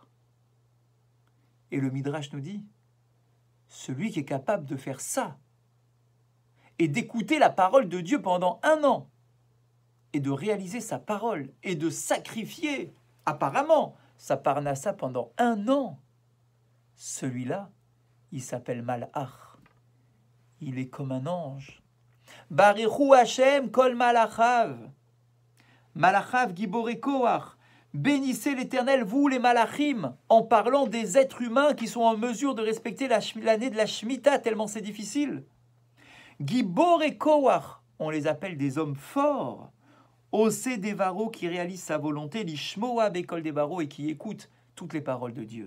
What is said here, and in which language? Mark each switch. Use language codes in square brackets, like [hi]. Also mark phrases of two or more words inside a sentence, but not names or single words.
[fr] Et le Midrash nous dit, celui qui est capable de faire ça et d'écouter la parole de Dieu pendant un an, et de réaliser sa parole, et de sacrifier, apparemment, sa parnassa pendant un an, celui-là, il s'appelle Malach. Il est comme un ange. [he] ברכו ה' כל מלאכיו. מלאכיו גבורי כח. [fr] Bénissez l'Éternel, vous les malachim, en parlant des êtres humains qui sont en mesure de respecter l'année de la Shemitah, tellement c'est difficile. [he] גבורי כח, [fr] on les appelle des hommes forts. [he] עושי דברו, [fr] qui réalise sa volonté, [he] לשמוע בקול דברו, [fr] et qui écoute toutes les paroles de Dieu.